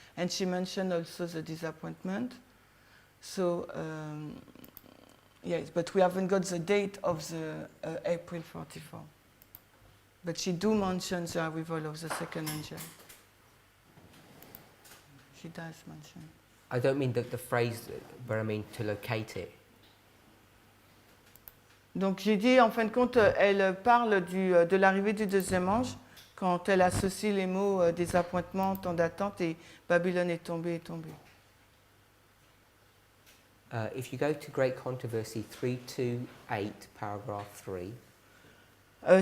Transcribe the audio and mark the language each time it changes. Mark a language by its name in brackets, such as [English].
[English] And she mentioned also the disappointment. So, yes, but we haven't got the date of the April 44. But she do mention the arrival of the second angel. She does mention. I don't mean the phrase, but I mean to locate it. [French] Donc j'ai dit, en fin de compte, elle parle de l'arrivée du deuxième ange, quand elle associe les mots désappointement, temps d'attente, et Babylone est tombée. [English] If you go to Great Controversy 328, paragraph 3,